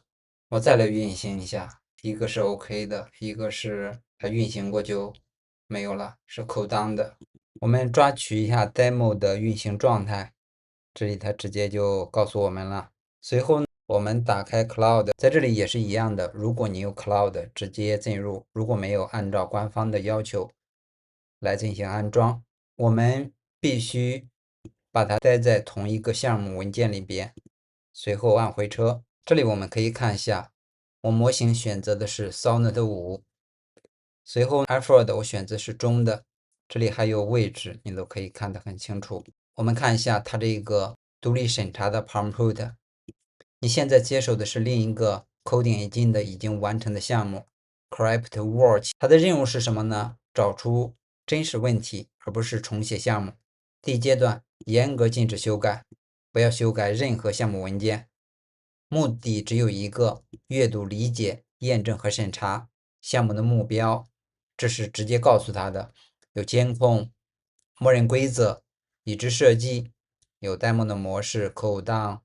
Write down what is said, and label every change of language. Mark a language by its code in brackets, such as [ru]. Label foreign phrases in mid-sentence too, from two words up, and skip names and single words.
[zh] 我再來運行一下，一個是 OK 的，一個是它運行過就沒有了，是 [en] cool down [zh] 的。我們抓取一下 demo 的運行狀態，這裡它直接就告訴我們了。隨後呢，我們打開 Cloud， 在這裡也是一樣的。如果你有 Cloud，直接進入；如果沒有，按照官方的要求來進行安裝。我們必須把它待在同一個項目文件裡邊。隨後按回車，這裡我們可以看一下，我模型選擇的是 Sonnet 5，隨後 Effort 我選擇是中的，這裡還有位置，你都可以看得很清楚。我們看一下它這個獨立審查的 Prompt。你現在接手的是另一個 [en] Coding Engine [zh] 的已經完成的項目 CryptWatch， 它的任務是什麼呢？找出真實問題，而不是重寫項目。第一階段，嚴格禁止修改，不要修改任何項目文件，目的只有一個：閱讀、理解、驗證和審查。項目的目標，這是直接告訴他的，有監控、默認規則、已知設計，有 demo 的模式、 [en] cool down。